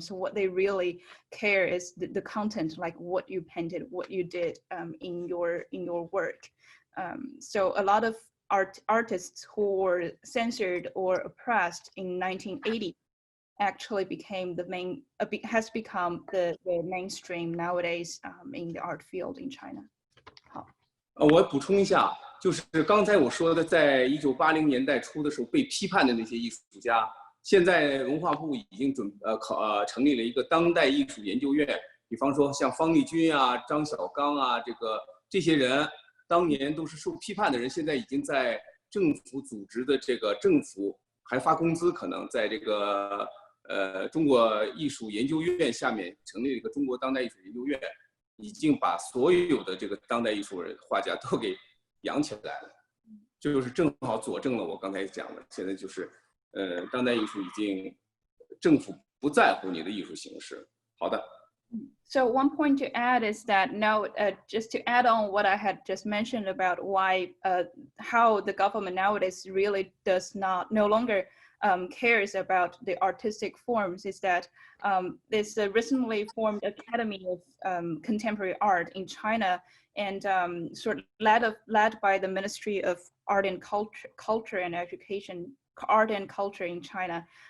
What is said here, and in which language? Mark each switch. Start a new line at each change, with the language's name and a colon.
English: So what they really care is the content, like what you painted, what you did in your work. So a lot of artists who were censored or oppressed in 1980 actually became has become the mainstream nowadays in the art field in China.
Chinese: 好，我补充一下，就是刚才我说的，在1980年代初的时候被批判的那些艺术家，现在文化部已经成立了一个当代艺术研究院，比方说像方力钧啊、张小刚啊，这些人当年都是受批判的人，现在已经在政府组织的这个政府还发工资，可能在这个中国艺术研究院下面成立了一个中国当代艺术研究院，已经把所有的这个当代艺术画家都给养起来了，就是正好佐证了我刚才讲的，现在就是当代艺术已经政府不在乎你的艺术形式。好的。
English: So one point to add is that now, just to add on what I had just mentioned about why, how the government nowadays really no longer cares about the artistic forms, is that there's a recently formed Academy of Contemporary Art in China, and sort of led by the Ministry of Art and Culture and Education, Art and Culture in China.